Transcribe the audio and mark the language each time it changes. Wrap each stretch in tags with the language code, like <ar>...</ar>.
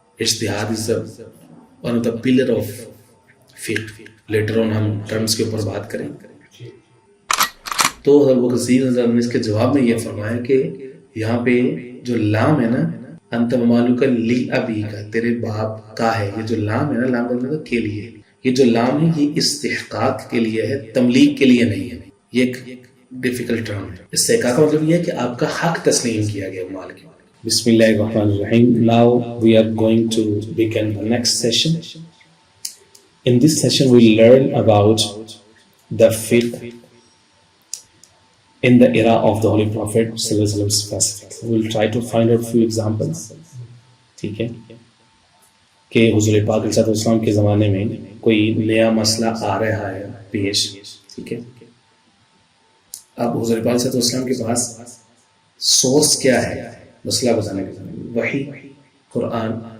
<en>اجتہاد is one of the pillar of فقہ.</en> <ur>Later on ہم ٹرمز کے اوپر بات کریں. تو ابو کثیر نے اس کے جواب میں یہ فرمایا کہ یہاں پہ جو لام ہے نا،</ur> <ar>انت مالک لی ابی</ar> <ur>کا، تیرے باپ کا ہے، یہ جو لام ہے نا، لام کا مطلب کے لیے، یہ جو لام ہے یہ استحقاق کے لیے ہے، تملیک کے لیے نہیں ہے. یہ ایک ڈیفیکلٹ ٹرم ہے. استحقاق کا مطلب یہ ہے کہ آپ کا حق تسلیم کیا گیا مال کے.</ur> <ar>بسم اللہ الرحمن الرحیم.</ar> <en>Now we are going to begin the next session. In this session we will learn about the fiqh in the era of the Holy Prophet sallallahu alaihi wasallam specifically. We will try to find out few examples.</en> <ur>ٹھیک ہے کہ حضور پاک صلی اللہ علیہ وسلم کے زمانے میں کوئی نیا مسئلہ آ رہا ہے پیش. ٹھیک ہے، اب حضور پاک صلی اللہ علیہ وسلم کے پاس سورس کیا ہے مسئلہ بتانے کے لیے؟ وحی، قرآن.</ur>